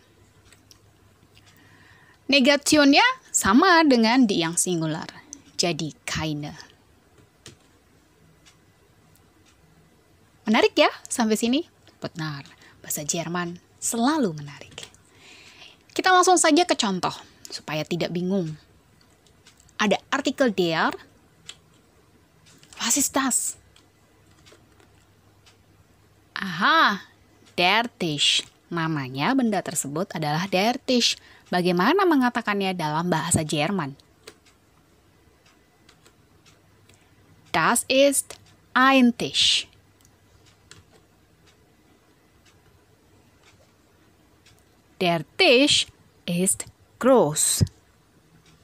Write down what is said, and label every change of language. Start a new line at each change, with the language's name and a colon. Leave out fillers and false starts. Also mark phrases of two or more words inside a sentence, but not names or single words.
Indonesian: Negationnya sama dengan di yang singular, jadi keine. Menarik ya sampai sini? Benar, bahasa Jerman selalu menarik. Kita langsung saja ke contoh, supaya tidak bingung. Ada artikel der,
German: was ist das? Aha, der Tisch.
Indonesian: Namanya benda tersebut adalah
German: der Tisch.
Indonesian: Bagaimana mengatakannya dalam bahasa Jerman?
German: Das ist ein Tisch. Der Tisch ist groß.